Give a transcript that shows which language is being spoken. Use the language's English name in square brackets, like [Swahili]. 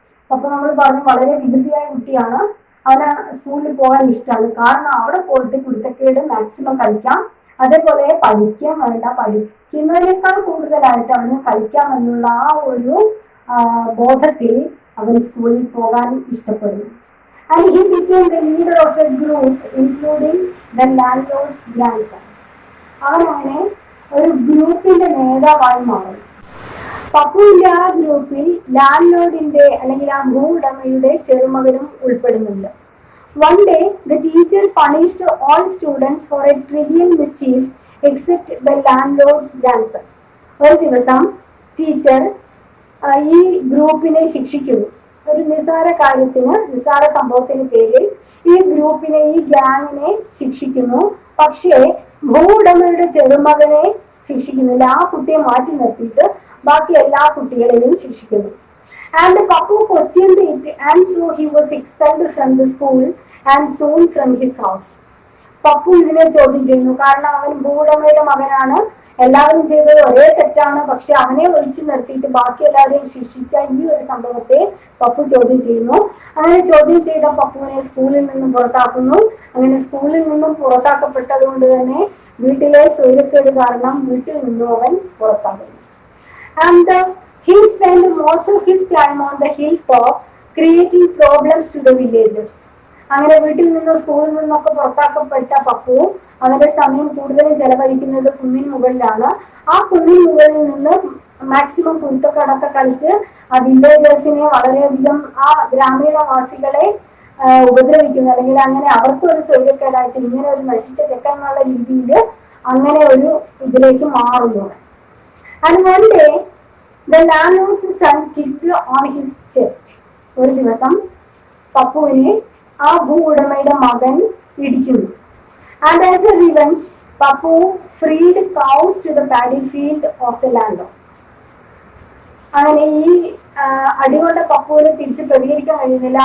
[Malayalam] അപ്പൊ നമ്മൾ പറഞ്ഞു വളരെ വികൃതിയായ കുട്ടിയാണ്, അവന് സ്കൂളിൽ പോകാൻ ഇഷ്ടമാണ്. കാരണം അവിടെ പോയിട്ട് കുരുത്തക്കേട് മാക്സിമം കളിക്കാം, അതേപോലെ പഠിക്കാൻ വേണ്ട, പഠിക്കുന്നതിനേക്കാൾ കൂടുതലായിട്ട് അവന് കളിക്കാമെന്നുള്ള ആ ഒരു ബോധത്തിൽ അവൻ സ്കൂളിൽ പോകാൻ ഇഷ്ടപ്പെടുന്നു. [English] And he became the leader of a group including the landlord's grandson. [Malayalam] അവനങ്ങനെ ഒരു ഗ്രൂപ്പിന്റെ നേതാവായി മാറി. പപ്പുവിന്റെ ആ ഗ്രൂപ്പിൽ ലാൻഡ്ലോഡിന്റെ അല്ലെങ്കിൽ ആ ഭൂ ഉടമയുടെ ചെറുമകനും ഉൾപ്പെടുന്നുണ്ട്. [English] One day the teacher punished all students for a trivial mischief except the landlord's grandson. [Malayalam] ഒരു ദിവസം ടീച്ചർ ഈ ഗ്രൂപ്പിനെ ശിക്ഷിക്കുന്നു. ഒരു നിസ്സാര കാര്യത്തിന്, നിസ്സാര സംഭവത്തിന് പേരിൽ ഈ ഗ്രൂപ്പിനെ, ഈ ഗ്യാങ്ങിനെ ശിക്ഷിക്കുന്നു. പക്ഷേ ഭൂ ഉടമയുടെ ചെറുമകനെ ശിക്ഷിക്കുന്നില്ല. ആ കുട്ടിയെ മാറ്റി നിർത്തിയിട്ട് ബാക്കി എല്ലാ കുട്ടികളെയും ശിക്ഷിക്കുന്നു. [English] And Pappu questioned it and so he was expelled from the school and soon from his house. [Malayalam] Pappu ഇതിനെ ചോദ്യം ചെയ്യുന്നു. കാരണം അവൻ ഭൂ ഉടമയുടെ മകനാണ്, എല്ലാവരും ചെയ്തത് ഒരേ തെറ്റാണ്, പക്ഷെ അവനെ ഒഴിച്ചു നിർത്തിയിട്ട് ബാക്കി എല്ലാവരെയും ശിക്ഷിച്ച ഈ ഒരു സംഭവത്തെ പപ്പു ചോദ്യം ചെയ്യുന്നു. അങ്ങനെ ചോദ്യം ചെയ്ത പപ്പുവിനെ സ്കൂളിൽ നിന്നും പുറത്താക്കുന്നു. അങ്ങനെ സ്കൂളിൽ നിന്നും പുറത്താക്കപ്പെട്ടത് കൊണ്ട് തന്നെ വീട്ടിലെ സ്വൈരക്കേട് കാരണം വീട്ടിൽ നിന്നും അവൻ പുറത്താകുന്നു. [English] And he spent most of his time on the hilltop creating problems to the villagers. [Malayalam] അങ്ങനെ വീട്ടിൽ നിന്നും സ്കൂളിൽ നിന്നൊക്കെ പുറത്താക്കപ്പെട്ട പപ്പു അവന്റെ സമയം കൂടുതലും ചെലവഴിക്കുന്നത് കുന്നിന് മുകളിലാണ്. ആ കുന്നിന് മുകളിൽ നിന്ന് മാക്സിമം കുരുത്തക്കടൊക്കെ കളിച്ച് ആ വില്ലേജേഴ്സിനെ വളരെയധികം ആ ഗ്രാമീണവാസികളെ ഉപദ്രവിക്കുന്നു, അല്ലെങ്കിൽ അങ്ങനെ അവർക്കൊരു സ്വൈര്യക്കേടായിട്ട് ഇങ്ങനെ ഒരു നശിച്ച ചെക്കൻ എന്നുള്ള രീതിയിൽ അങ്ങനെ ഒരു ഇതിലേക്ക് മാറുന്നു. [English] And one day the landlord's son kicked on his chest. [Malayalam] ഒരു ദിവസം പപ്പുവിനെ ആ ഭൂ ഉടമയുടെ മകൻ ഇടിക്കുന്നു. [English] And as a revenge, Pappu freed cows to the paddy field of the landlord. [Malayalam] അങ്ങനെ ഈ അടികൊണ്ട പപ്പുവിനെ തിരിച്ച് പ്രതികരിക്കാൻ കഴിയുന്നില്ല.